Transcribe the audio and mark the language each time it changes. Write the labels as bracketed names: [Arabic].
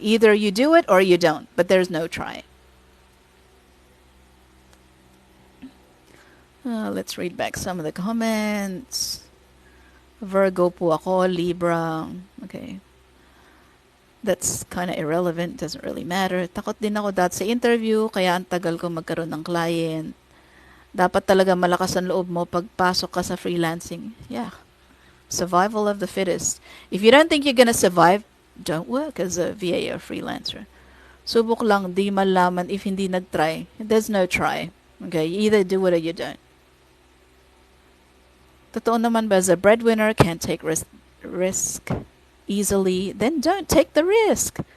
[English] Either you do it or you don't, but there's no try. Let's read back some of the comments. Virgo [Filipino] po ako, [English] Libra. Okay. That's kind of irrelevant. Doesn't really matter. [Filipino] Takot din ako dati sa interview, kaya ang tagal ko magkaroon ng client. Dapat talaga malakas ang loob mo pagpasok ka sa freelancing. [English] Yeah. Survival of the fittest. If you don't think you're gonna survive, don't work as a VA or freelancer. [Filipino] Subok lang, di malaman if hindi nag-try. [English] There's no try. Okay, you either do it or you don't. [Filipino] Totoo naman ba, [English] as a breadwinner, can't take risk easily, then don't take the risk.